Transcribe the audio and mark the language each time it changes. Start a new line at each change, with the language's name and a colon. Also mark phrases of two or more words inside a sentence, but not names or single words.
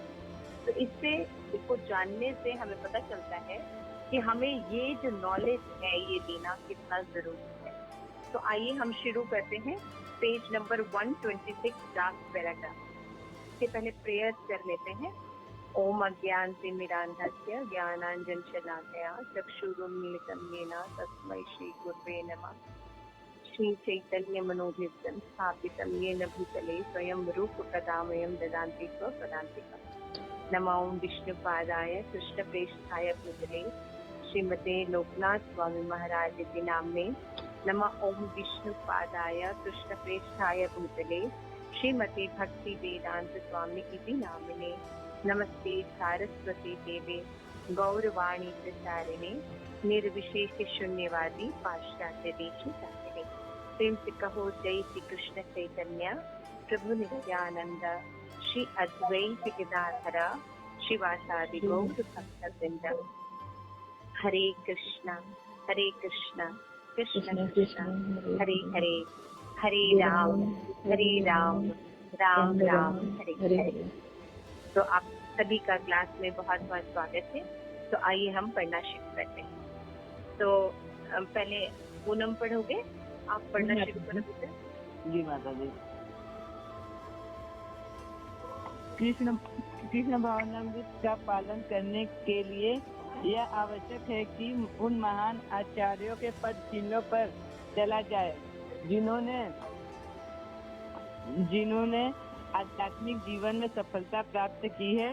Hindi: तो इससे इसको जानने से हमें पता चलता है कि हमें ये जो नॉलेज है ये देना कितना जरूरी है। तो आइए हम शुरू करते हैं
English: page number
Hindi: 126
English: last paragraph.
Hindi: इससे पहले प्रेयर्स कर लेते हैं।
Sanskrit: ओम अज्ञानतिमिरान्धस्य ज्ञानाञ्जनशलाकया चक्षुरुन्मीलितं येन तस्मै श्रीगुरवे नमः। श्रीचैतन्यमनोभीष्टं स्थापितं येन भूतले स्वयं रूपकदामयं ददान्ति स्वपदान्तिकम्। नमो विष्णुपादाय कृष्णप्रेष्ठाय भूतले श्रीमते लोकनाथ स्वामी महाराज इति नाम्ने। नमः ओम विष्णुपादाय कृष्णप्रेष्ठाय भूतले श्रीमते भक्ति वेदांत स्वामी इति नामिने। नमस्ते सारस्वती देवे गौरवाणी प्रचारिणे निर्विशेष शून्यवादी पाश्चात्य देशतारिणे।
Hindi: प्रेम से कहो जय श्री कृष्ण चैतन्य प्रभु नित्यानंद श्री अद्वैत गदाधर शिवासादि गौर भक्तवृंद।
Sanskrit: हरे कृष्णा कृष्ण कृष्ण हरे हरे, हरे राम राम राम हरे हरे।
Hindi: तो आप सभी का क्लास में बहुत बहुत स्वागत है। तो आइए हम पढ़ना शुरू करते हैं। तो पहले पूनम पढ़ोगे, आप पढ़ना शुरू करोगे? जी माता जी। कृष्ण भावनामृत का पालन करने के लिए यह आवश्यक है कि उन महान आचार्यों के पद चिन्हों पर चला जाए जिन्होंने आध्यात्मिक जीवन में सफलता प्राप्त की है।